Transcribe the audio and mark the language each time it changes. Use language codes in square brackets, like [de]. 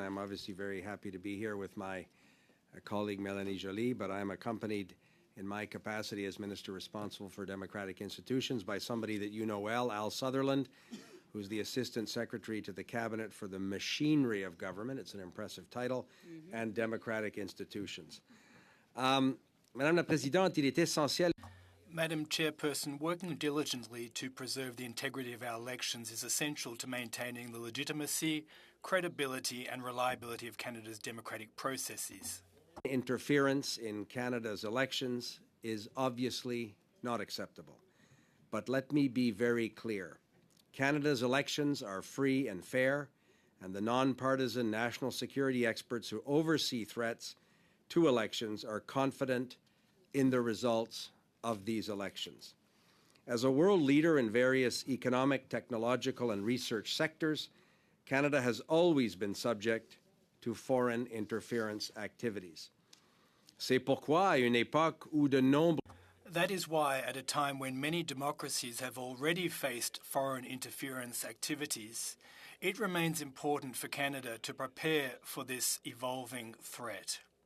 [en] I'm obviously very happy to be here with my colleague Mélanie Joly, but I'm accompanied in my capacity as Minister responsible for democratic institutions by somebody that you know well, Al Sutherland, who's the Assistant Secretary to the Cabinet for the Machinery of Government. It's an impressive title, and democratic institutions. [fr] Madame la Présidente, il est essentiel. [en] Madam Chairperson, working diligently to preserve the integrity of our elections is essential to maintaining the legitimacy, credibility and reliability of Canada's democratic processes. Interference in Canada's elections is obviously not acceptable. But let me be very clear. Canada's elections are free and fair, and the non-partisan national security experts who oversee threats to elections are confident in the results of these elections. As a world leader in various economic, technological, and research sectors, Canada has always been subject to foreign interference activities. [fr] C'est pourquoi, à une époque où de nombreux [en] That is why, at a time when many democracies have already faced foreign interference activities, it remains important for Canada to prepare for this evolving threat.